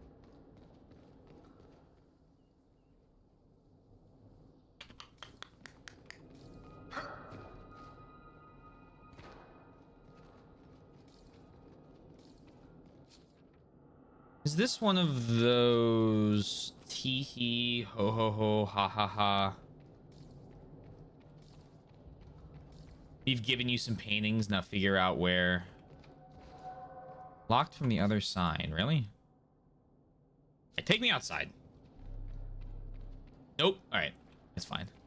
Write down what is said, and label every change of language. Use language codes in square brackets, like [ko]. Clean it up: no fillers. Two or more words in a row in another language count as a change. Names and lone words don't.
[en] Is this one of those tee hee ho ho ho ha ha ha? We've given you some paintings, now figure out where. Locked from the other side, really? Hey, take me outside. Nope. All right, that's fine.